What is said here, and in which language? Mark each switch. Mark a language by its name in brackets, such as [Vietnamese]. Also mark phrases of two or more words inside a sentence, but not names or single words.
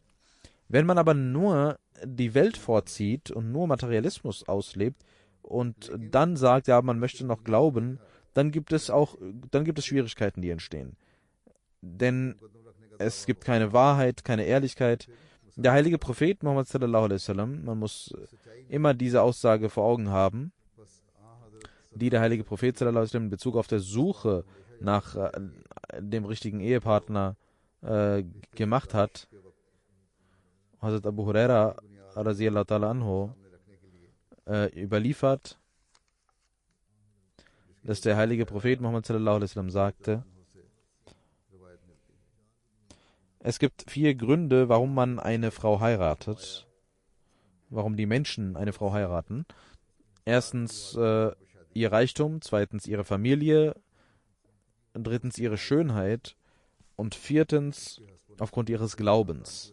[German] Wenn man aber nur die Welt vorzieht und nur Materialismus auslebt und dann sagt, ja, man möchte noch glauben, dann gibt es Schwierigkeiten, die entstehen. Denn es gibt keine Wahrheit, keine Ehrlichkeit. Der heilige Prophet Muhammad [Arabic] صلى الله عليه وسلم, [German] man muss immer diese Aussage vor Augen haben, die der heilige Prophet [Arabic] صلى الله عليه وسلم [German] in Bezug auf der Suche nach dem richtigen Ehepartner gemacht hat. Hazrat Abu Huraira [Arabic] رضي الله تعالى عنه [German] überliefert, dass der heilige Prophet Muhammad [Arabic] صلى الله عليه وسلم [German] sagte, es gibt 4 Gründe, warum man eine Frau heiratet, warum die Menschen eine Frau heiraten. Erstens ihr Reichtum, zweitens ihre Familie, drittens ihre Schönheit und viertens aufgrund ihres Glaubens.